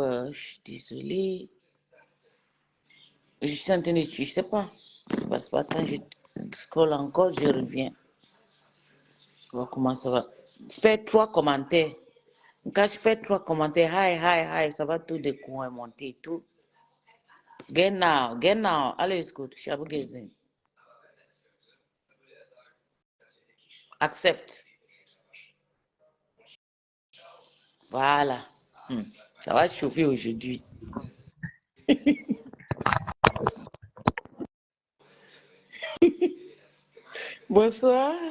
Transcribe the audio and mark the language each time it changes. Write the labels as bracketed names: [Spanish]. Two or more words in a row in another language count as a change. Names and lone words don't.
[French] Je suis désolée. Je suis en train de... Je sais pas. Parce que attends, je scroll encore, je reviens. On va voir comment ça va. Fais 3 commentaires. Quand je fais 3 commentaires, hi, ça va tout monter et tout. [English] Get now. [German] Alles gut, ich habe gesehen. [French] Accepte. Voilà. Ça va chauffer aujourd'hui. Bonsoir.